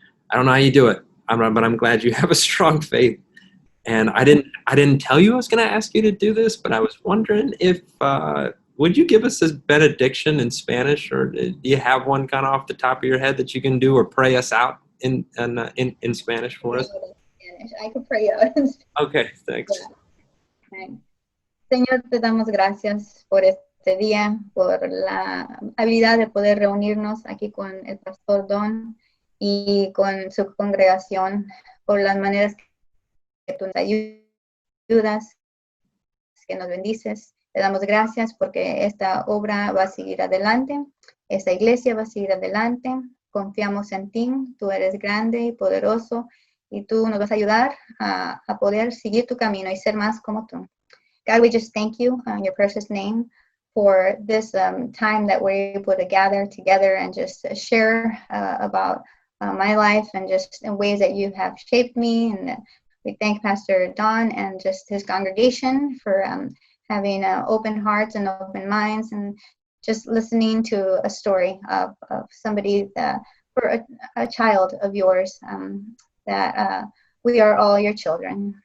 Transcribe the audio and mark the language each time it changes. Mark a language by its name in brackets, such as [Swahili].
[English] I don't know how you do it, but I'm glad you have a strong faith. And I didn't tell you I was going to ask you to do this, but I was wondering if would you give us this benediction in Spanish, or do you have one kind of off the top of your head that you can do, or pray us out in Spanish for us? I could pray out. Okay, thanks. Yeah. [Spanish] Señor, te damos gracias por este día, por la habilidad de poder reunirnos aquí con el pastor Don y con su congregación, por las maneras que tú nos ayudas, que nos bendices. Te damos gracias porque esta obra va a seguir adelante, esta iglesia va a seguir adelante. Confiamos en ti, tú eres grande y poderoso y tú nos vas a ayudar a poder seguir tu camino y ser más como tú. [English] God, we just thank you in your precious name for this time that we're able to gather together and just share about my life and just in ways that you have shaped me. And we thank Pastor Don and just his congregation for having open hearts and open minds and just listening to a story of somebody for a child of yours that we are all your children.